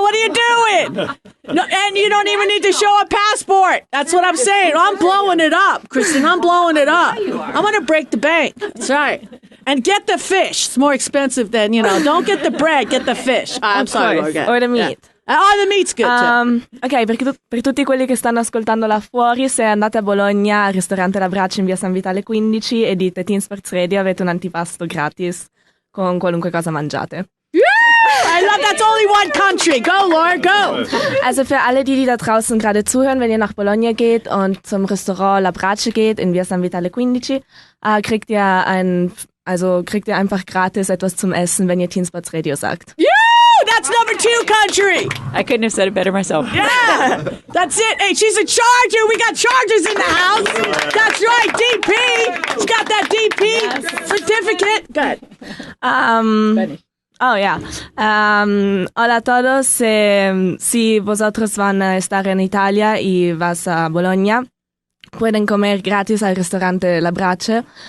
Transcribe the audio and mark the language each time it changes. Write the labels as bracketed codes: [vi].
[en] What are you doing? No, and you don't even need to show a passport. That's what I'm saying. I'm blowing it up, Kristen. I'm blowing it up. I'm going to break the bank. That's right. And get the fish. It's more expensive than, don't get the bread, get the fish. I'm sorry. Or the meat. Yeah. Oh, the meat's good too. [it] Ok, per tutti quelli che stanno ascoltando là fuori, se andate a Bologna al ristorante La Brace in via San Vitale 15 e dite Teen Sports Radio, avete un antipasto gratis con qualunque cosa mangiate. [en] I love that's only one country. Go, Laura, go. [de] Also für alle, die da draußen gerade zuhören, wenn ihr nach Bologna geht und zum Restaurant La Brace geht in via San Vitale 15, kriegt ihr einfach gratis etwas zum Essen, wenn ihr Teen Sports Radio sagt. [en] Yeah! That's number 2 country. I couldn't have said it better myself. Yeah, that's it. Hey, she's a Charger. We got Chargers in the house. That's right, DP. She's got that DP certificate. Good. Oh, yeah. [es] Hola a todos. Si vosotros van a estar en Italia y vas a Bologna, pueden comer gratis al restaurante La Brace.